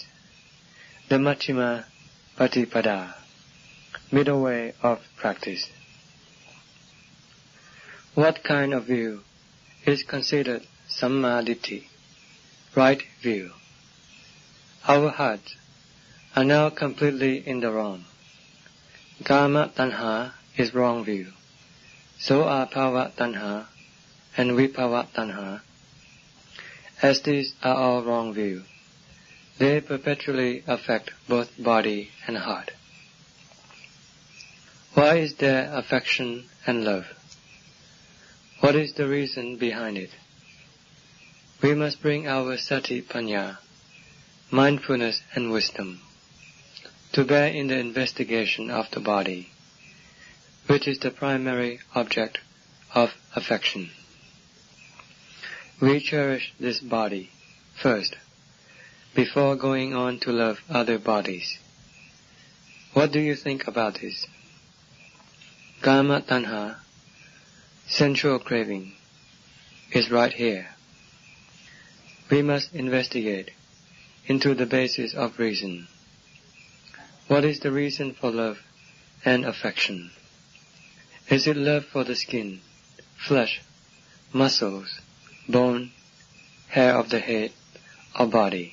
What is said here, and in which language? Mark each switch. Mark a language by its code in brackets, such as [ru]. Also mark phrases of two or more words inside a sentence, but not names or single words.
[en] The [pi] Majjhima Patipada, [en] middle way of practice. What kind of view is considered Sammaditthi, right view? Our hearts are now completely in the wrong. [pi] Kama tanha [en] is wrong view. So are [pi] Bhava tanha [en] and [pi] Vibhava tanha. [en] As these are all wrong view, they perpetually affect both body and heart. Why is there affection and love? What is the reason behind it? We must bring our [pi] sati panya, [en] mindfulness and wisdom, to bear in the investigation of the body, which is the primary object of affection. We cherish this body first, before going on to love other bodies. What do you think about this? [pi] Kama tanha, [en] sensual craving, is right here. We must investigate into the basis of reason. What is the reason for love and affection? Is it love for the skin, flesh, muscles, bone, hair of the head, or body?